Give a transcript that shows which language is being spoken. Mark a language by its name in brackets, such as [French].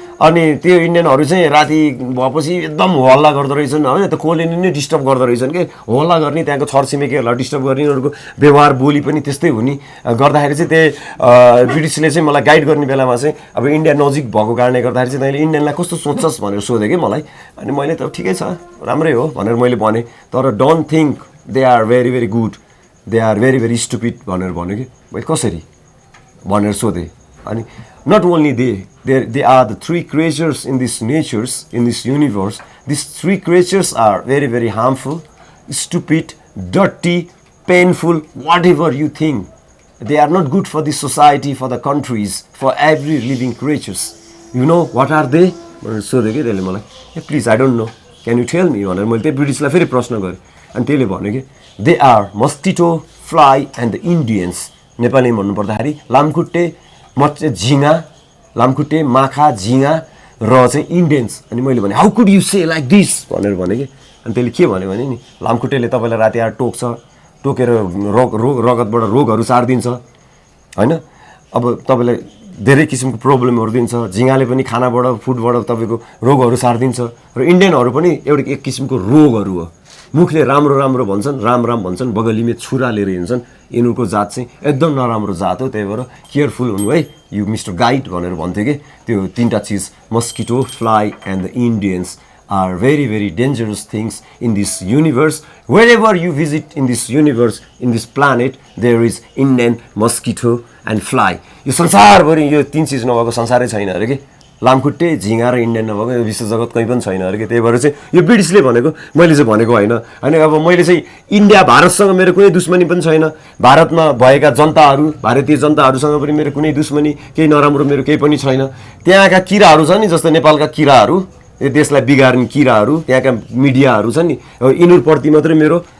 [Nepali] अनि त्यो इन्डियनहरू चाहिँ राति भएपछि एकदम हल्ला गर्दो रहेछन् होइन त्यो कोलोनी नै डिस्टर्ब गर्दो रहेछन् कि हल्ला गर्ने त्यहाँको छरछिमेकीहरूलाई डिस्टर्ब गर्ने उनीहरूको व्यवहार बोली पनि त्यस्तै हुने गर्दाखेरि चाहिँ त्यही ब्रिटिसले चाहिँ मलाई गाइड गर्ने बेलामा चाहिँ अब इन्डिया नजिक भएको कारणले गर्दाखेरि चाहिँ तैँले इन्डियनलाई कस्तो सोच्छस् भनेर सोधेँ कि मलाई अनि मैले त ठिकै छ राम्रै हो भनेर मैले भनेँ तर [English] don't think they are very very good they are very very stupid [Nepali] भनेर भन्यो कि मैले कसरी भनेर सोधेँ अनि [English] not only they are the three creatures in this natures, in this universe. These three creatures are very, very harmful, stupid, dirty, painful, whatever you think. They are not good for the society, for the countries, for every living creatures. You know what are they? So they get hey, please, I don't know. Can you tell me? [Nepali] मैले ब्रिटिसलाई फेरि प्रश्न गरेँ अनि त्यसले भन्यो कि [English] they are mosquito, fly and the Indians. [Nepali] नेपालीमा भन्नुपर्दाखेरि लामखुट्टे झिँगा लामखुट्टे माखा झिँगा र चाहिँ इन्डियन्स अनि मैले भने [English] how could you say like this [Nepali] भनेर भने कि अनि त्यसले के भन्यो भने नि लामखुट्टेले तपाईँलाई राति आएर टोक्छ टोकेर रगतबाट रोगहरू सारिदिन्छ होइन अब तपाईँलाई धेरै किसिमको प्रब्लमहरू दिन्छ झिँगाले पनि खानाबाट फुडबाट तपाईँको रोगहरू सारिदिन्छ र इन्डियनहरू पनि एउटा एक किसिमको रोगहरू हो मुखले राम्रो राम्रो भन्छन् राम राम भन्छन् बगलीमा छुरा लिएर हिँड्छन् यिनीहरूको जात चाहिँ एकदम नराम्रो जात हो त्यही भएर केयरफुल हुनु है यु मिस्टर गाइड भनेर भन्थ्यो कि त्यो तिनवटा चिज [English] Mosquito fly and the Indians are very very dangerous things in this universe. Wherever you visit in this universe, in this planet, there is Indian mosquito and fly. [Nepali] यो संसारभरि यो तीन चिज नभएको संसारै छैन अरे कि लामखुट्टे झिँगा र इन्डियन नभएको यो विश्व जगत कहीँ पनि छैन अरे कि त्यही भएर चाहिँ यो ब्रिटिसले भनेको मैले चाहिँ भनेको होइन होइन अब मैले चाहिँ इन्डिया भारतसँग मेरो कुनै दुश्मनी पनि छैन भारतमा भएका जनताहरू भारतीय जनताहरूसँग पनि मेरो कुनै दुश्मनी केही नराम्रो मेरो केही पनि छैन त्यहाँका किराहरू छन् नि जस्तो नेपालका किराहरू यो देशलाई बिगार्ने किराहरू त्यहाँका मिडियाहरू छन् नि यिनीहरूप्रति मात्रै मेरो